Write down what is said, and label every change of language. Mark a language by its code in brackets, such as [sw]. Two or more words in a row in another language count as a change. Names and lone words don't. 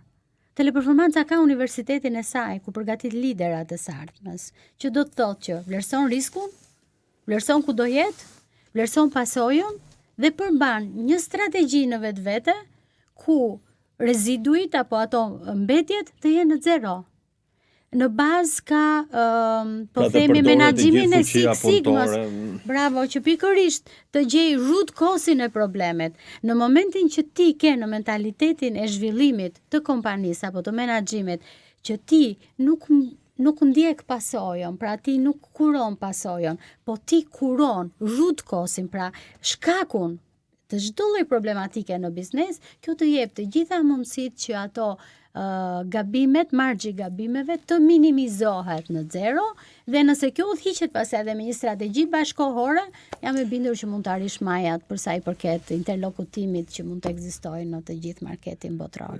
[sq] Teleperformanca ka universitetin e saj ku përgatit liderat e së ardhmes, që do të thotë që vlerëson riskun, vlerëson ku do jetë, vlerëson pasojën dhe përmban një strategji në vetvete ku reziduit apo ato mbetjet të jenë në zero. në bazë ka po Pra të themi përdoret e menaxhimin e gjithë fuqia Six Sigmas. punëtore. Bravo, që pikërisht të gjej [en] root cause- [sq] in e problemet. Në momentin që ti ke në mentalitetin e zhvillimit të kompanisë apo të menaxhimit, që ti nuk ndjek pasojën, pra ti nuk kuron pasojën, po ti kuron [en] root cause- [sq] in, pra shkakun të çdo lloj problematike në biznes, kjo të jep të gjitha mundësitë që ato gabimet, margji gabimeve të minimizohet në zero, dhe nëse kjo udhëhiqet pastaj edhe me një strategji bashkëkohore, jam e bindur që mund të arrish majat për sa i përket interlokutimit që mund të ekzistojë në të gjithë marketin botror.